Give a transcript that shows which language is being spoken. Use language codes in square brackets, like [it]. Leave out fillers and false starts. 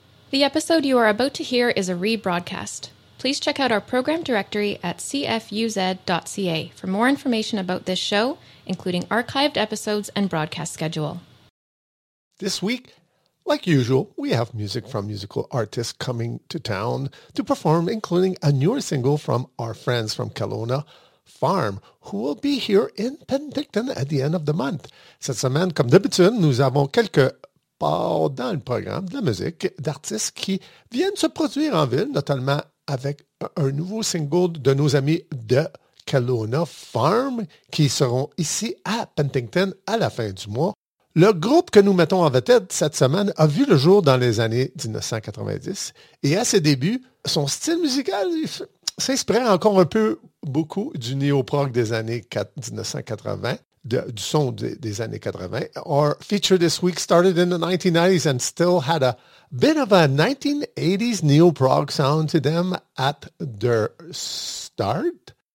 [en] The episode you are about to hear is a rebroadcast. Please check out our program directory at cfuz.ca for more information about this show, including archived episodes and broadcast schedule. This week, like usual, we have music from musical artists coming to town to perform, including a newer single from our friends from Kelowna Farm, who will be here in Penticton at the end of the month. [fr] Cette semaine, comme d'habitude, nous avons quelques dans le programme de la musique d'artistes qui viennent se produire en ville, notamment avec un nouveau single de nos amis de Kelowna Farm, qui seront ici à Penticton à la fin du mois. Le groupe que nous mettons en vedette cette semaine a vu le jour dans les années 1990, et à ses débuts, son style musical s'inspirait encore un peu beaucoup du néo-prog des années 1980. Du son des années 80. [en] Our feature this week started in the 1990s and still had a bit of a 1980s neo-prog sound to them at their start.